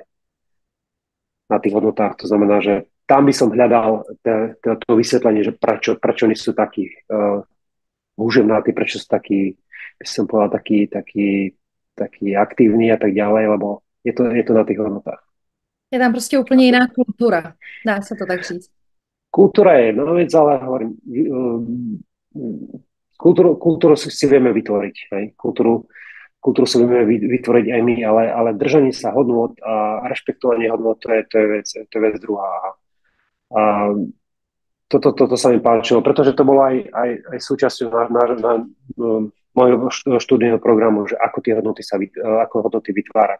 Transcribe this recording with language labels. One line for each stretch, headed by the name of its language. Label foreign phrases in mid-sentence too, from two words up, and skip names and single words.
Slovak: Na tých hodnotách. To znamená, že tam by som hľadal to vysvetlenie, že prečo oni sú takí húževnátí, prečo sú takí, by som povedal, takí aktívni a tak ďalej, lebo je to na tých hodnotách.
Czech: Je tam prostě úplně jiná kultura, dá se to tak říct.
Slovak: Kultúra je jedna vec, ale hovorím, kultúru si vieme vytvoriť. Hej? Kultúru si vieme vytvoriť aj my, ale držanie sa hodnôt a rešpektovanie hodnôt, to je vec druhá. A toto sa mi páčilo, pretože to bolo aj súčasťou môjho študijného programu, že ako hodnoty vytvárať.